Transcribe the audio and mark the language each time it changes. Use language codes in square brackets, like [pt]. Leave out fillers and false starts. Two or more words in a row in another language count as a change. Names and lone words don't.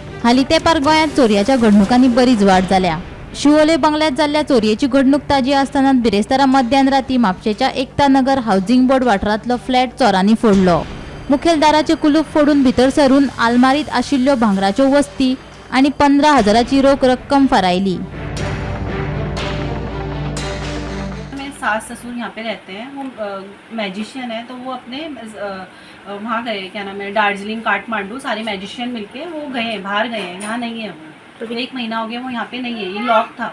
[kok] हाली तेंपार गोंयांत चोरयाच्या घडणुकांनी बरीच वाड जाल्या। शिवोले बंगल्यात जाल्ल्या चोरयेची घडणूक ताजी आसतना बिरेस्तारा मध्यान राती म्हापशेच्या एकता नगर हावजिंग बोर्ड वाठारांतलो फ्लॅट चोरांनी फोडलो। मुखेल दाराचे कुलूप फोडून भितर सरून आलमारीत आशिल्ल्यो भांगराच्यो वस्ती आनी 15,000ची रोख रक्कम फरायली। [hi] सास ससुर यहाँ पे रहते हैं, वो मैजिशियन है, तो वो अपने वहाँ गए, क्या नाम है, दार्जिलिंग काठमांडू, सारे मैजिशियन मिलके वो गए, बाहर गए हैं, यहाँ नहीं है वो। तो 1 महीना हो गया वो यहाँ पे नहीं है, ये लॉक था,